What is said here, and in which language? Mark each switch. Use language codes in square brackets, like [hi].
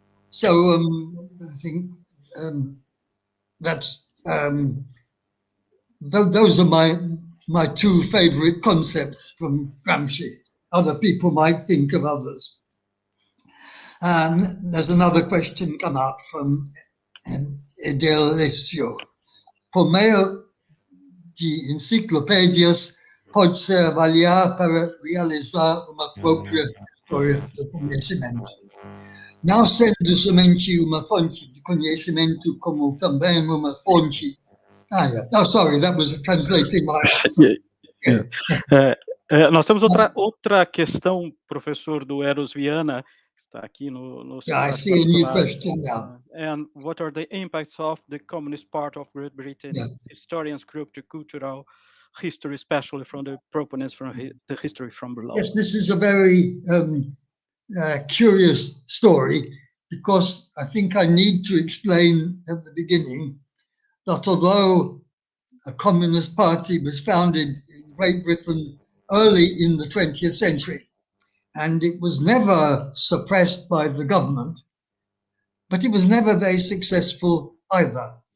[en] So I think that's those are my two favorite concepts from Gramsci. Other people might think of others. There's another question come up from Edelesio. [pt] Por meio de enciclopédias pode ser avaliar para realizar uma própria história do conhecimento. Não sendo somente uma fonte de conhecimento, como também uma fonte. [en] Oh, sorry, that was translating my answer. [pt] Nós temos outra questão, professor, do Eros Viana, que está aqui no [en] I see a new question now. And what are the impacts of the Communist Party of Great Britain historians group to cultural history, especially from the proponents from the history from below? Yes, this is a very curious story, because I think I need to explain at the beginning that although a Communist Party was founded in Great Britain early in the 20th century, and it was never suppressed by the government, but it was never very successful either.